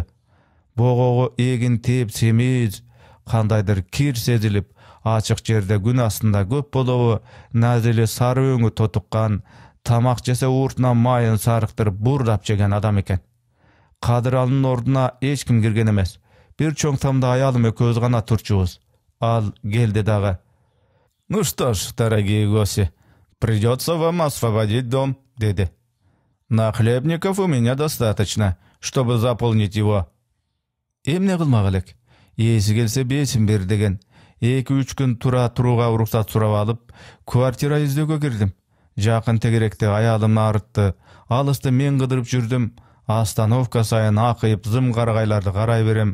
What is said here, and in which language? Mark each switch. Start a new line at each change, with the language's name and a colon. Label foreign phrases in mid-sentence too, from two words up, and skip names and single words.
Kyrgyz: Богого эгин тээп семиз, кандайдыр кир сезилип, ачык жерде күн астында көп болобу, назили сары өңү тотуккан, тамак жесе ууртунан майын сарыктырып буурдап жеген адам экен. Кадыралынын ордуна эч ким кирген эмес. Бир чоң тамда аялым экөөбүз гана турчубуз. Ал келди дагы.
Russian: «Ну что ж, дорогие гости, придется вам освободить дом», — деди. «Нахлебников у меня достаточно, чтобы заполнить его».
Kyrgyz: Эмне кылмак элек? Ээси келсе бесин бер деген. 2-3 күн турууга уруксат сурап алып, квартира издөөгө кирдим. Жакын тегеректе аялым арытты. Алысты мен кыдырып жүрдүм. Остановка сайын акыйып зым карагайларды карай берем.